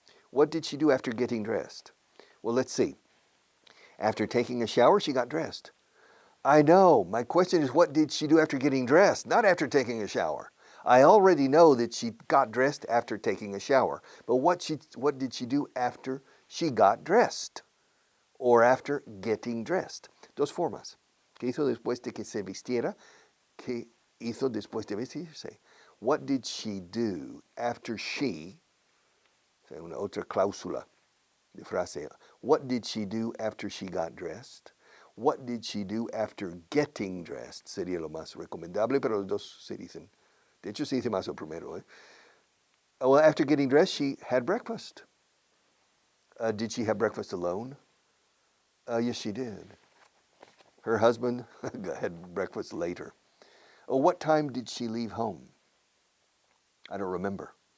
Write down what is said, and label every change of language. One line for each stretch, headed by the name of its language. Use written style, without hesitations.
English: What did she do after getting dressed? Well, let's see. After taking a shower, she got dressed. I know. My question is, what did she do after getting dressed? Not after taking a shower. I already know that she got dressed after taking a shower. But what did she do after she got dressed? Or after getting dressed?
Spanish: Dos formas. ¿Qué hizo después de que se vistiera? ¿Qué hizo después de vestirse?
English: What did she do after she?
Spanish: Una otra cláusula de frase.
English: What did she do after she got dressed? What did she do after getting dressed?
Spanish: Sería lo más recomendable, pero los dos se dicen. De hecho, se dice más el primero.
English: Well, after getting dressed, she had breakfast. Did she have breakfast alone? Yes, she did. Her husband had breakfast later. What time did she leave home? I don't remember.